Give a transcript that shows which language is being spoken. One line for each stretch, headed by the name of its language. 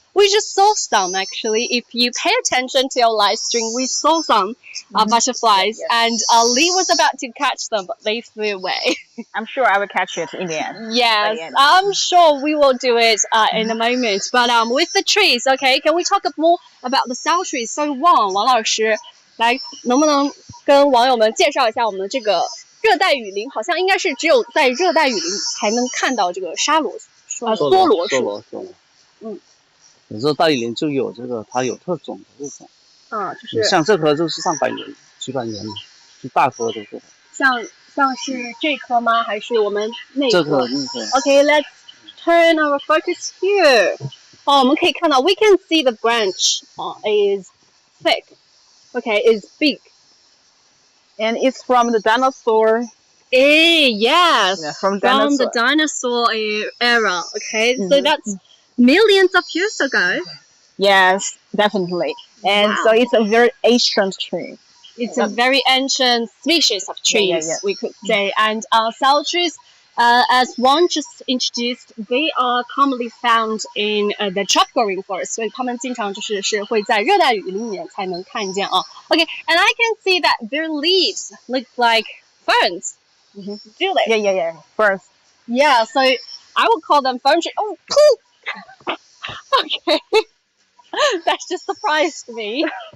English: We just saw some actually. If you pay attention to our live stream, we saw some butterflies, and Lee was about to catch them, but they flew away. I'm sure I will catch it in the end. Yes, I'm sure we will do it in a moment. But with the trees, okay, can we talk more about the cell trees?
Chinese: So Wang 老师，来，能不能跟网友们介绍一下我们的这个热带雨林？好像应该是只有在热带雨林才能看到这个梭罗树。嗯。热带雨林就有这个，它有特种的这种。就是像这棵就是上百年、几百年了，是大棵的这个。像是这棵吗？还是我们那棵？这棵。
English: Okay, let's turn our focus here.
Chinese: 我们可以看到
English: we can see the branch is thick. Okay, is big. And it's from the dinosaur. Yes. Yeah, from the dinosaur era. Okay, so that's millions of years ago. Yes, definitely. And so it's a very ancient tree. It's a very ancient species of trees, we could say. And cell trees, as Wang just introduced, they are commonly found in the tropical rainforest.
Chinese: 所以它们经常是会在热带雨林里面才能看见啊。
English: Okay, and I can see that their leaves look like ferns. Do they? Yeah. Ferns. Yeah, so I would call them fern trees. Oh, cool. Okay. That just surprised me.